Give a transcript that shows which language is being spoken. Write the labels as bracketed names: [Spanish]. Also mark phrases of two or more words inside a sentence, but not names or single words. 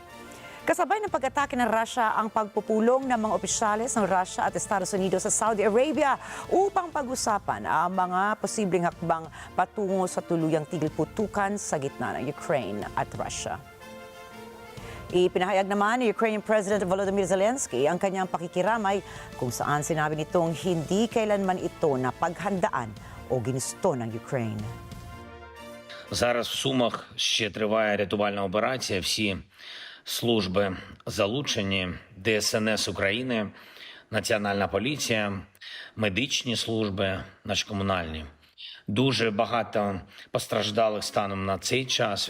[Filipino] Kasabay ng pag-atake ng Russia ang pagpupulong ng mga opisyales ng Russia at Estados Unidos sa Saudi Arabia upang pag-usapan ang mga posibleng hakbang patungo sa tuluyang tigil putukan sa gitna ng Ukraine at Russia. Ipinahayag naman ni Ukrainian President Volodymyr Zelensky ang kanyang pakikiramay kung saan sinabi nitong hindi kailanman ito na paghandaan o ginusto ng Ukraine. [Ukrainian] Зараз в Сумах ще триває рятувальна операція. Всі служби залучені, ДСНС України, Національна поліція, медичні служби, наші комунальні. Дуже багато постраждалих станом на цей час.